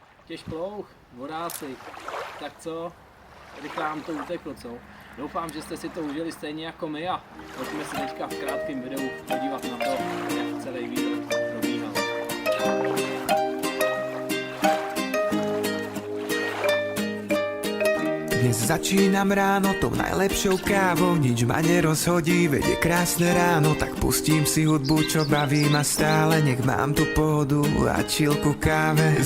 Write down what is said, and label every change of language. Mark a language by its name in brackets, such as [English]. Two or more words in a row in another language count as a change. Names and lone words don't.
[Czech] těž plouch, vodáci, tak co? Rychle nám to uteklo, co? Doufám, že jste si to užili stejně jako my a pojďme se teďka v krátkém videu podívat na to, jak celý výlet probíhal. [Slovak] Dnes začínam ráno tou najlepšou kávou, nič ma nerozhodí, veď je krásne ráno, tak pustím si hudbu, čo baví ma stále, nech mám tu pohodu a chillku káve.